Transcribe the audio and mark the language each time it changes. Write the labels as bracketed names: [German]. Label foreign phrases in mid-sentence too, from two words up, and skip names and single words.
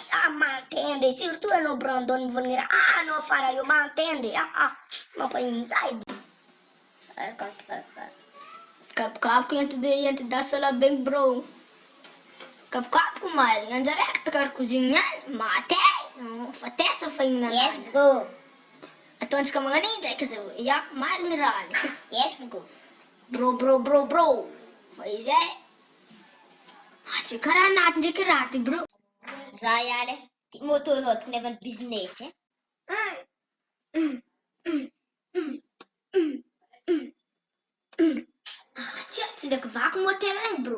[Malagasy] Ah, mantendre, surtout anao Brandon mivolagna raha. Ah, anao afara io mantendre. Mampahiny za edy. kapokapoko ento labeng bro. Kapokapoko maligny, anjareko takary koziny niany, mate. Fa tesa fa ihinana. [English] Yes, bro. [Malagasy] Ataontsika magnan'igny ndraiky zao. Ya, maligny raha ny. [English] Yes, bro. Bro. [Malagasy] Fa izy e. Tsy karaha anaty ndraiky raha ty bro. Za ihany e. Ty motonao ty nevany business e. Tsy ndraiky vaky motera igny bro.